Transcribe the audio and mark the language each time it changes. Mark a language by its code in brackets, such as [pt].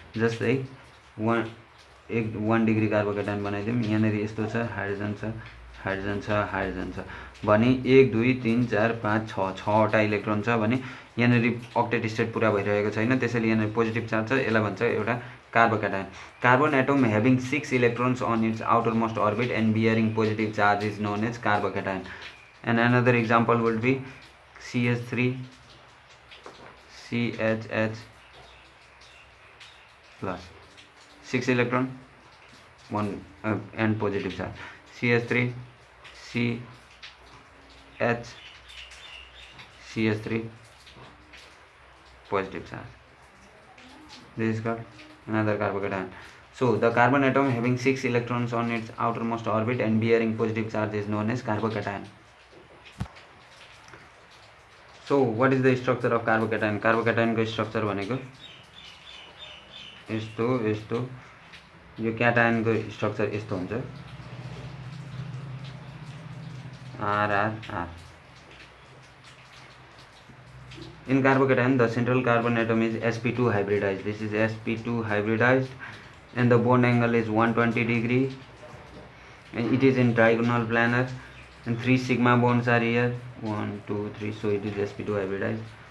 [ne] जस्तै 1 डिग्री कार्बोक्याटायन बनाइदिउँ। यहाँनिर यस्तो छ, हाइड्रोजन छ, हाइड्रोजन छ, हाइड्रोजन छ भने 1 2 3 4 5 6 6वटा इलेक्ट्रोन छ भने यहाँनिर अक्टेट स्टेट पुरा भइरहेको छैन, त्यसैले यहाँनिर पोजिटिभ चार्ज छ, यसलाई भन्छ एउटा कार्बोक्याटायन। [en] Carbon atom having 6 electrons on its outermost orbit and bearing positive charge is known as carbocation. And another example would be CH3 CHH plus 6 electron 1 and positive charge. CH3 CH CH3 positive charge. This is called another carbocation. So the carbon atom having 6 electrons on its outermost orbit and bearing positive charge is known as carbocation. So what is the structure of carbocation? [ne] Carbocation को structure भनेको यस्तो यस्तो, यो cation को structure यस्तो हुन्छ, RR. [en] In carbocation, the central carbon atom is sp2 hybridized. This is sp2 hybridized, and the bond angle is 120 degree, and it is in trigonal planar, and 3 sigma bonds are here, 1 2 3, so it is sp2 hybridized.